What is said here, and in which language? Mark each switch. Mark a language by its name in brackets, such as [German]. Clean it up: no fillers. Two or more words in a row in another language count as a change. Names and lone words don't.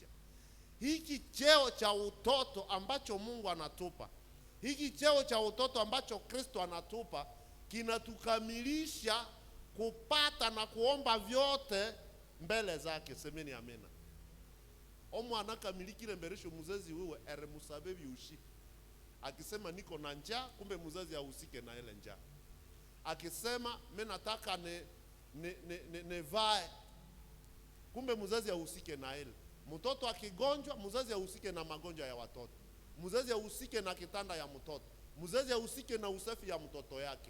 [Swahili] Hiki cheo cha utoto ambacho Mungu anatupa, hiki cheo cha utoto ambacho Kristo anatupa, kinatukamilisha kupata na kuomba vyote mbele zake. Semeni amena. [Nande] Omwana kamilikile mberesho muzazi wewe musabe byushi. [Swahili] Akisema niko na njaa, kumbe muzazi ahusike na ile njaa. Akisema mimi nataka nevae, kumbe muzazi ahusike na ile. Mtoto akigonjwa, muzazi ahusike na magonjwa ya watoto. Muzazi ahusike na kitanda ya mtoto. Muzazi ahusike na usafi ya mtoto yake.